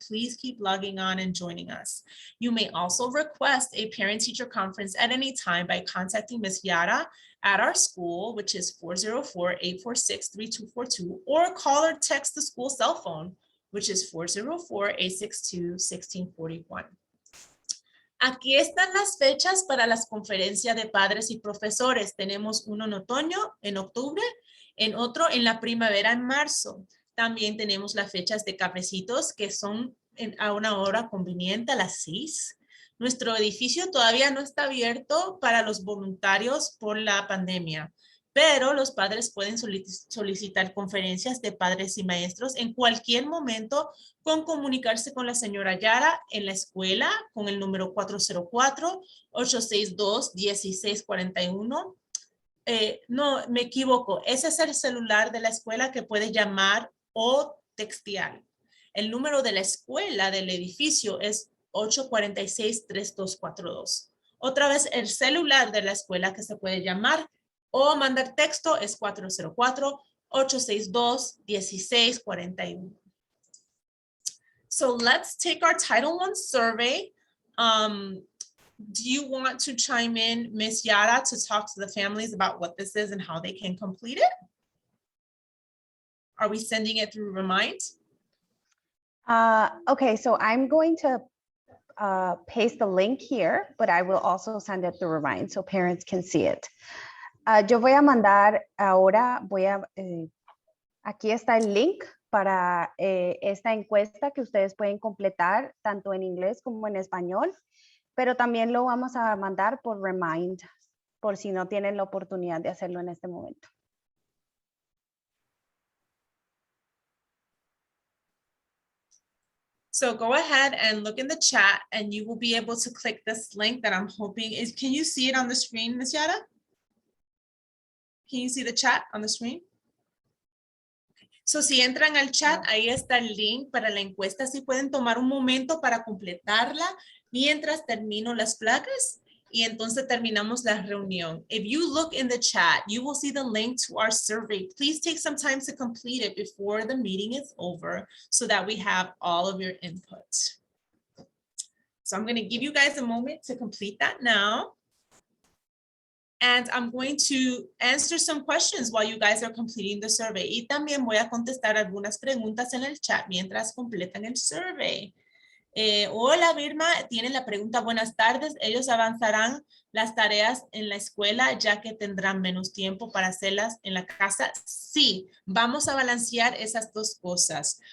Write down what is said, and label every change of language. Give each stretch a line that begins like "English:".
English: Please keep logging on and joining us. You may also request a parent-teacher conference at any time by contacting Ms. Yara at our school, which is 404-846-3242, or call or text the school cell phone, which is 404-862-1641.
Spanish: Aquí están las fechas para las conferencias de padres y profesores. Tenemos uno en otoño, en octubre, en otro en la primavera, en marzo. También tenemos las fechas de cafecitos que son a una hora conveniente, a las 6. Nuestro edificio todavía no está abierto para los voluntarios por la pandemia, pero los padres pueden solicitar conferencias de padres y maestros en cualquier momento con comunicarse con la señora Yara en la escuela con el número 404-862-1641. No, me equivoco. Ese es el celular de la escuela que puede llamar o textear. El número de la escuela del edificio es 846-3242. Otra vez, el celular de la escuela que se puede llamar o mandar texto es 404-862-1641.
English: So let's take our Title I survey. Do you want to chime in, Miss Yara, to talk to the families about what this is and how they can complete it? Are we sending it through Remind? Okay, so I'm going to paste the link here, but I will also send it through Remind so parents can see it.
Spanish: Yo voy a mandar ahora, aquí está el link para esta encuesta que ustedes pueden completar tanto en inglés como en español, pero también lo vamos a mandar por Remind, por si no tienen la oportunidad de hacerlo en este momento.
English: So go ahead and look in the chat and you will be able to click this link that I'm hoping is, can you see it on the screen, Ms. Yara? Can you see the chat on the screen?
Spanish: So si entran al chat, ahí está el link para la encuesta. Si pueden tomar un momento para completarla mientras termino las placas y entonces terminamos la reunión.
English: If you look in the chat, you will see the link to our survey. Please take some time to complete it before the meeting is over so that we have all of your input. So I'm going to give you guys a moment to complete that now. And I'm going to answer some questions while you guys are completing the survey.
Spanish: Y también voy a contestar algunas preguntas en el chat mientras completan el survey. Hola, Vilma, tienen la pregunta, buenas tardes. ¿Ellos avanzarán las tareas en la escuela ya que tendrán menos tiempo para hacerlas en la casa? Sí, vamos a balancear esas dos cosas.